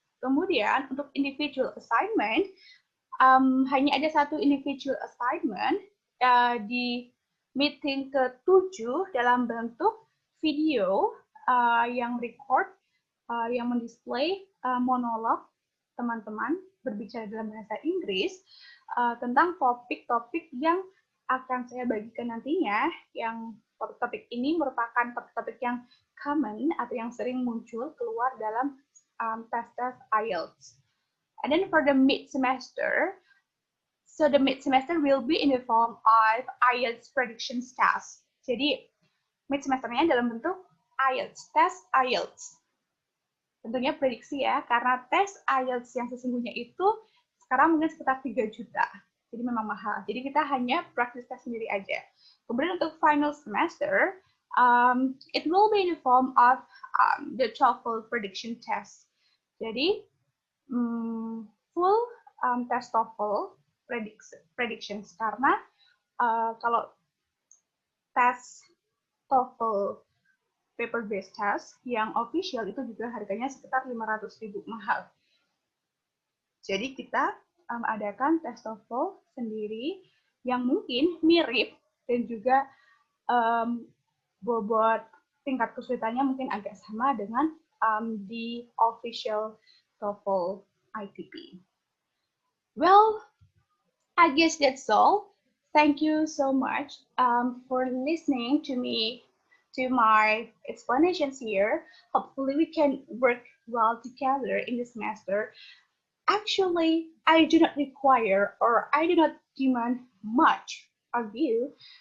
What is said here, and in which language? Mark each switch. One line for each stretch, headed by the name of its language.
Indonesian: Kemudian untuk individual assignment, hanya ada satu individual assignment di meeting ke-7 dalam bentuk video yang record, yang mendisplay monolog teman-teman berbicara dalam bahasa Inggris tentang topik-topik yang akan saya bagikan nantinya. Yang topik-topik ini merupakan topik-topik yang common atau yang sering muncul keluar dalam tes-tes IELTS.
English: And then for the mid-semester, so the mid-semester will be in the form of IELTS prediction test.
Indonesian: Jadi mid-semesternya dalam bentuk IELTS, tes IELTS. Tentunya prediksi ya, karena tes IELTS yang sesungguhnya itu sekarang mungkin sekitar 3 juta. Jadi memang mahal. Jadi kita hanya practice test sendiri aja. Kemudian untuk final semester,
English: it will be in the form of the TOEFL prediction test.
Indonesian: Jadi full test TOEFL predictions, karena kalau tes TOEFL paper-based test yang official itu juga harganya sekitar 500.000, mahal. Jadi kita adakan tes TOEFL sendiri yang mungkin mirip dan juga bobot tingkat kesulitannya mungkin agak sama dengan di official TOEFL ITP.
English: Well, I guess that's all. Thank you so much for listening to me, to my explanations here. Hopefully we can work well together in this semester. Actually, I do not require or I do not demand much of you.